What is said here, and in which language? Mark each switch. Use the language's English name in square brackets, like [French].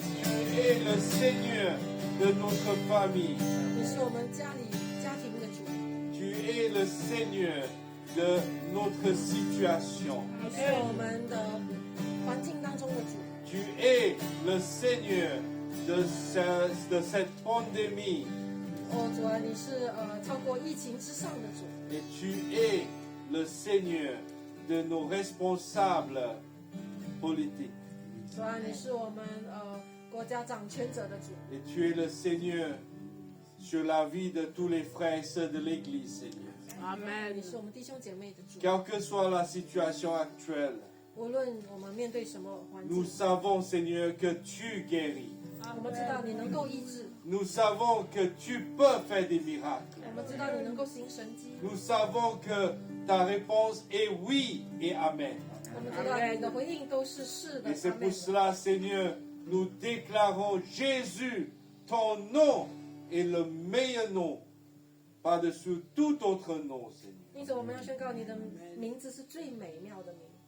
[French] Tu es le Seigneur de notre famille. [Chinese] 你是我们家庭的主， [French] Tu es le Seigneur de notre situation. [Chinese] 你是我们的环境当中的主， [French] Tu es le Seigneur de cette pandémie. [Chinese] 哦，主啊，你是超过疫情之上的主， [French] Et tu es le Seigneur de nos responsables politiques. [Chinese] 主啊，你是我们国家掌权者的主， [French] Et tu es le Seigneur sur la vie de tous les frères et sœurs de l'Église, Seigneur. [Chinese] 你是我们弟兄姐妹的主。 [French] Quelle que soit la situation actuelle, [Chinese] 无论我们面对什么环 [French] nous savons, Seigneur, que tu guéris. [Chinese] 我们知道你能够医治， [French] Nous savons que tu peux faire des miracles. [Chinese] 我们知道你能够行神迹， [French] Nous savons que ta réponse est oui et amen. [Chinese] 我们知道你的回应都是是的。 [French] Et c'est [Chinese] 阿门 [French] pour cela, Seigneur, nous déclarons Jésus, ton nom est le meilleur nom, par-dessus tout autre nom, Seigneur. [Chinese] 因此，我们要宣告你的名字是最美妙的名。